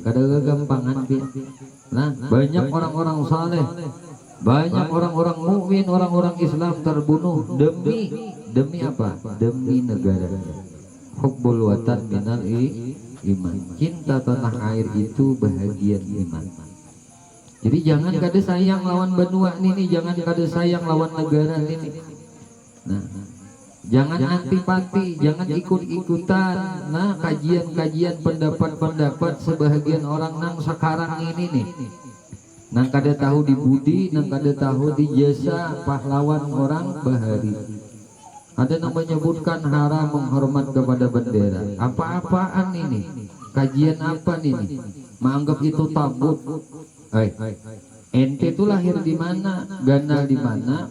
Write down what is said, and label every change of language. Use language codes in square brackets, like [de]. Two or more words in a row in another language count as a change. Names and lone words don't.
[bjn] Kada kegampangan Pi. [id] Nah, banyak orang-orang saleh, banyak orang-orang mukmin, orang-orang Islam terbunuh demi apa? Demi negara. [ar] Hubbul watan minal iman. [bjn] Cinta tanah air itu bahagian iman. Jadi jangan kada sayang lawan benua ini, jangan kada sayang lawan negara ini. [id] Nah, jangan antipati, jangan ikut-ikutan. [bjn] Nah, kajian-kajian pendapat-pendapat sebahagian orang nang sekarang ini nih. Nang kada tahu di budi, nang kada tahu di jasa pahlawan orang bahari. [id] Ada yang menyebutkan haram menghormat kepada bendera. Apa-apaan ini? Kajian apa ini? Menganggap itu tabut. Ente tuh lahir di mana? [bjn] Ganal di mana?